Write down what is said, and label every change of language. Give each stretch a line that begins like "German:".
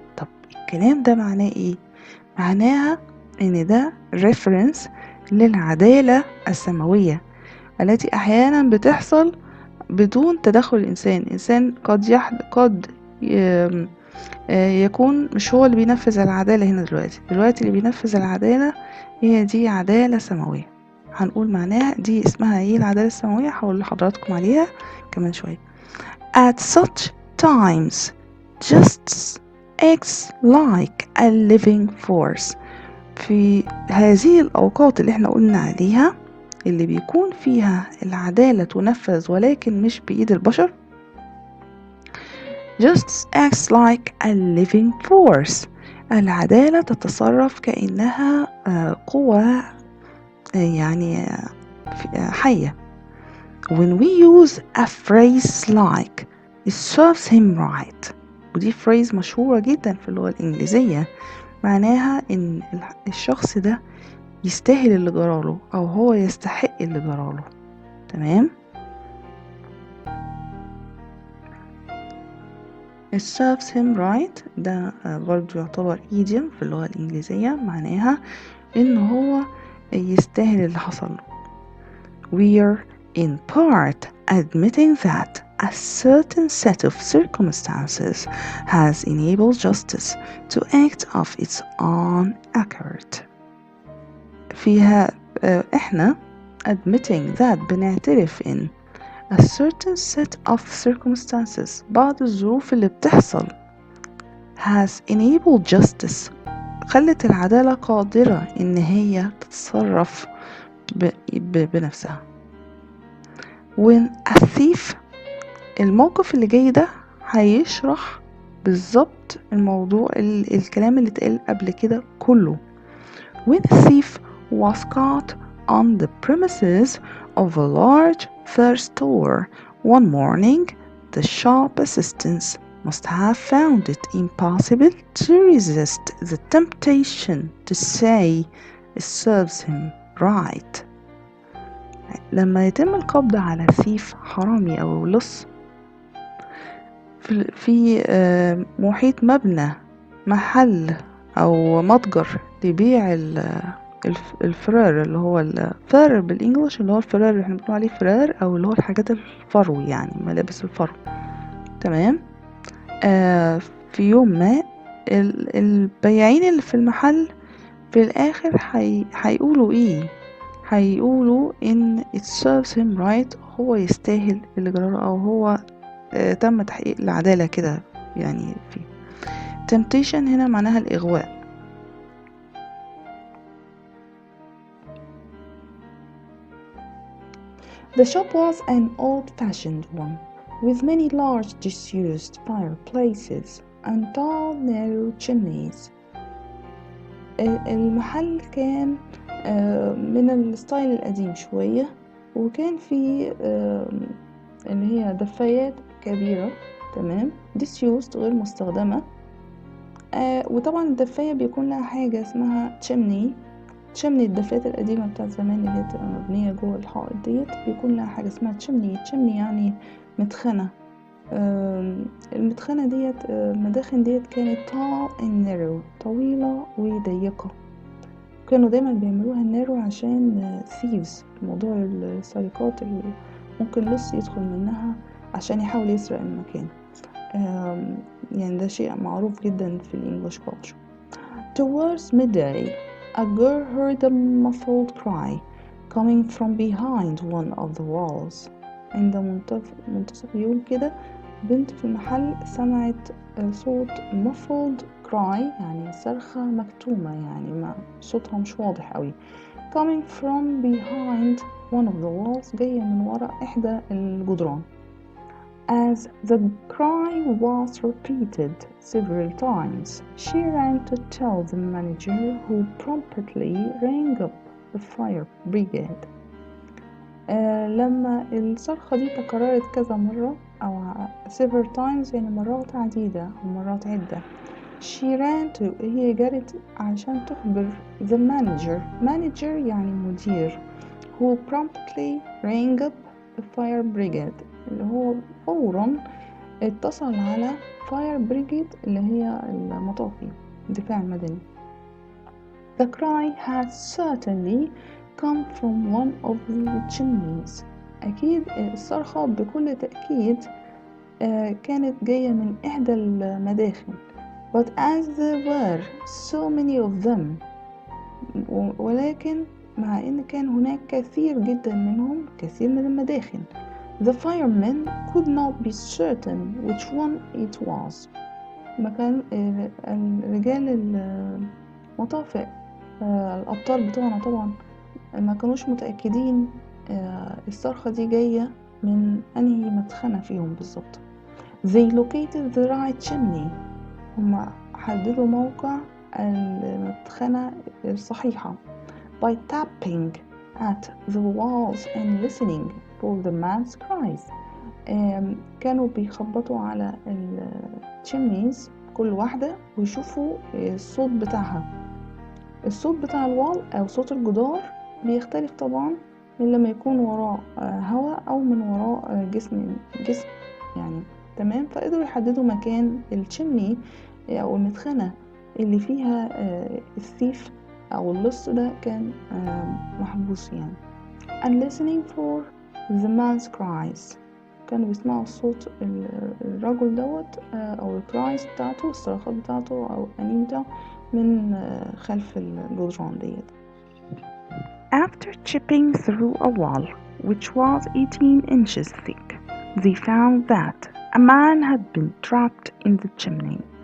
Arabic: طب الكلام ده معناه إيه؟ معناها إن ده reference للعدالة السماوية التي أحيانا بتحصل بدون تدخل الإنسان قد يكون مش هو اللي بينفذ العدالة هنا دلوقتي اللي بينفذ العدالة هي دي عدالة سماوية. هنقول معناها دي اسمها ايه العدالة السماوية هقول لحضراتكم عليها كمان شوية.
English: At such times justice acts like a living force.
Arabic: في هذه الأوقات اللي احنا قلنا عليها اللي بيكون فيها العدالة تنفذ ولكن مش بإيد البشر
English: justice acts like a living force.
Arabic: العدالة تتصرف كأنها قوة يعني حية.
English: When we use a phrase like it serves him right
Arabic: ودي phrase مشهورة جدا في اللغة الإنجليزية معناها إن الشخص ده يستاهل اللي جراله أو هو يستحق اللي جراله تمام.
English: It serves him right
Arabic: ده برضو يعتبر idiom في اللغة الإنجليزية معناها إن هو يستاهل اللي حصل له.
English: We're in part admitting that a certain set of circumstances has enabled justice to act of its own accord.
Arabic: فيها إحنا
English: admitting that
Arabic: بنعترف إن
English: a certain set of circumstances
Arabic: بعض الظروف اللي بتحصل
English: has enabled justice
Arabic: خلت العدالة قادرة إن هي تتصرف بنفسها.
English: when a thief
Arabic: الموقف اللي جاي ده هيشرح بالظبط الموضوع الكلام اللي اتقال قبل كده كله.
English: when a thief was caught on the premises of a large fair store one morning, the shop assistants must have found it impossible to resist the temptation to say it serves him right.
Arabic: لما يتم القبض على ثيف حرامي أو لص في محيط مبنى محل أو متجر لبيع الفرار اللي هو الفرار بالإنجليش اللي هو الفرار اللي احنا بنقول عليه فرار أو اللي هو الحاجات الفرو يعني ملابس الفرو تمام. في يوم ما البياعين اللي في المحل في الآخر هيقولوا ايه هيقولوا ان
English: it serves him right
Arabic: هو يستاهل اللي جراله او هو تم تحقيق العدالة كده يعني فيه. temptation هنا معناها الإغواء.
English: The shop was an old-fashioned one with many large disused fireplaces and tall narrow chimneys.
Arabic: المحل كان من الستايل القديم شوية وكان فيه اللي هي دفايات كبيرة تمام disused غير مستخدمة. وطبعا الدفاية بيكون لها حاجة اسمها chimney الدفايات القديمة بتاعت زمان اللي هي بتبقى مبنية جوه الحائط ديت بيكون لها حاجة اسمها chimney يعني مدخنة. المدخنة ديت المداخن ديت كانت
English: tall and narrow
Arabic: طويلة وضيقة. كانوا دايما بيعملوها narrow عشان thieves موضوع السرقات ممكن لص يدخل منها عشان يحاول يسرق المكان. يعني ده شيء معروف جدا في الانجليش culture.
English: Towards midday, a girl heard a muffled cry coming from behind one of the walls.
Arabic: عند منتصف اليوم كده بنت في المحل سمعت صوت
English: muffled cry،
Arabic: يعني صرخة مكتومة، يعني ما صوتها مش واضح قوي.
English: coming from behind one of the walls،
Arabic: جاية من وراء إحدى الجدران.
English: As the cry was repeated several times, she ran to tell the manager, who promptly rang up the fire brigade.
Arabic: لما الصرخة دي تكررت كذا مرة أو
English: several times
Arabic: يعني مرات عديدة أو مرات عدة،
English: she ran to،
Arabic: هي جرت عشان تخبر
English: the manager
Arabic: يعني مدير،
English: who promptly rang up the fire brigade،
Arabic: اللي هو فورا اتصل على
English: fire brigade
Arabic: اللي هي المطافي، الدفاع المدني.
English: The cry had certainly come from one of the chimneys.
Arabic: أكيد الصرخة بكل تأكيد كانت جاية من إحدى المداخل.
English: But as there were so many of them،
Arabic: ولكن مع إن كان هناك كثير جدا منهم، كثير من المداخل،
English: the firemen could not be certain which one it was.
Arabic: ما كان الرجال المطافئ الأبطال بتوعنا طبعا ما كانوش متأكدين الصرخة دي جاية من أنهي مدخنة فيهم بالظبط. They located the right chimney، هم حددوا موقع المدخنة الصحيحة by tapping at the walls and listening for the man's cries. كانوا بيخبطوا على الchimneys كل واحدة ويشوفوا الصوت بتاعها. الصوت بتاع الوال أو صوت الجدار بيختلف طبعا من لما يكون وراء هواء أو من وراء جسم يعني، تمام. فقدروا يحددوا مكان الشمني أو المدخنة اللي فيها الثيف أو اللص ده كان محبوس يعني.
English: and listening for the man's cries،
Arabic: كانوا بيسمعوا صوت الرجل دوت أو الكرايز بتاعته، الصراخات بتاعته أو أنيمته من خلف الجدران ديت.
English: After chipping through a wall which was 18 inches thick, they found that a man had been trapped in the chimney.